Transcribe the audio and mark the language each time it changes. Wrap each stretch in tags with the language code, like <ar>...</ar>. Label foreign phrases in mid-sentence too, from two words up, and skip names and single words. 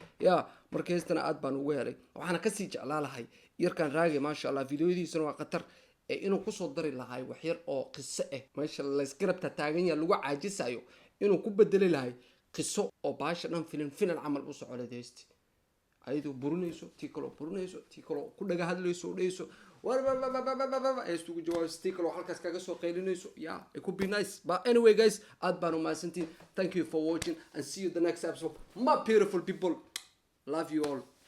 <so>Ya, marka heestana aad baan ugu helay. Waxaana ka sii jeclaa lahay yarkan Raage,</so> <ar>ما شاء الله,</ar> <so>fiidiyoodiisana waa khatar, ee inuu ku soo dari lahay wax yar oo qiso ah. Meesha la isgarab taagan yahay lagu caajisayo, inuu ku bedeli lahay qiso oo baasha dhan filim, filim camal u socdo heesti. Ayadoo burinayso, tii kaloo burinayso, tii kaloo ku dhaga hadlayso, u dhayso, war, war, war, war, war, war, war, war, heestu ugu jawaabayso, tii kaloo halkaas kaga soo qaylinayso.</so> <en>Yeah, it could be nice. But anyway, guys,</en> <so>aad baan u mahadsantiin.</so> <en>Thank you for watching and see you the next episode. My beautiful people, love you all.</en>